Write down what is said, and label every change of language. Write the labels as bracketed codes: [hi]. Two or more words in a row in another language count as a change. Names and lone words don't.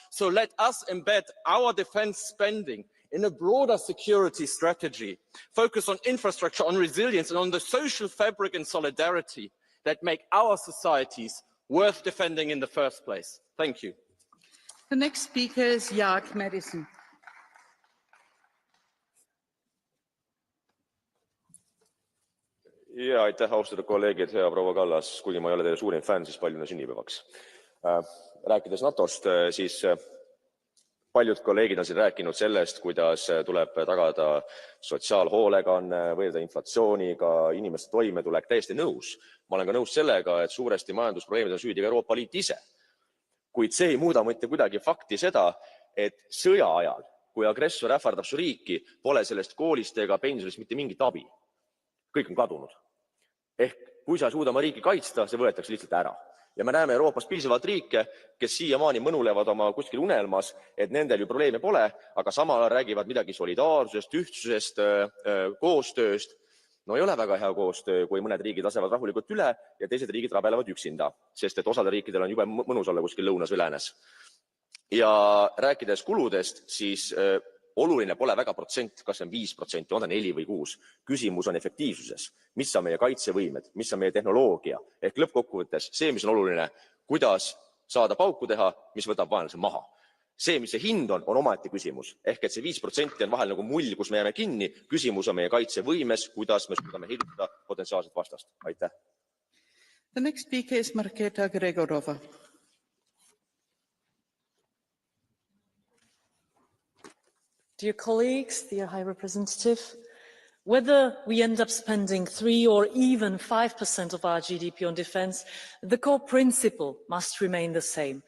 [en] So let us embed our defense spending in a broader security strategy, focus on infrastructure, on resilience, and on the social fabric and solidarity that make our societies worth defending in the first place. Thank you. The next speaker is Jaak Madison. [et] Ja aitäh, austatud kolleegid, hea proua Kallas, kuigi ma ei ole teie suurim fänn, siis palju sünnipäevaks. Rääkides NATOst, siis paljud kolleegid on siin rääkinud sellest, kuidas tuleb tagada sotsiaalhoolekanne, võidelda inflatsiooniga, inimeste toimetulek, täiesti nõus. Ma olen ka nõus sellega, et suuresti majandusprobleemid on süüdi ka Euroopa Liit ise. Kuid see ei muuda mitte kuidagi fakti seda, et sõja ajal, kui agressor ähvardab su riiki, pole sellest koolist ega pensionist mitte mingit abi. Kõik on kadunud. Ehk kui sa ei suuda oma riiki kaitsta, see võetakse lihtsalt ära. Ja me näeme Euroopas piisavalt riike, kes siiamaani mõnulevad oma kuskil unelmas, et nendel ju probleeme pole, aga samal ajal räägivad midagi solidaarsusest, ühtsusest, koostööst. No ei ole väga hea koostöö, kui mõned riigid lasevad rahulikult üle ja teised riigid rabelevad üksinda, sest et osadel riikidel on jube mõnus olla kuskil lõunas või läänes. Ja rääkides kuludest, siis oluline pole väga protsent, kas see on 5%, on ta 4 või 6. Küsimus on efektiivsuses. Mis on meie kaitsevõimed, mis on meie tehnoloogia, ehk lõppkokkuvõttes see, mis on oluline, kuidas saada pauku teha, mis võtab vaenlase maha. See, mis see hind on omaette küsimus. Ehk et see 5% on vahel nagu mull, kus me jääme kinni. Küsimus on meie kaitsevõimes, kuidas me suudame heidutada potentsiaalset vastast. Aitäh. [en] The next speaker is Marketa Gregorova. Dear colleagues, dear High Representative, whether we end up spending 3 or even 5% of our GDP on defense, the core principle must remain the same.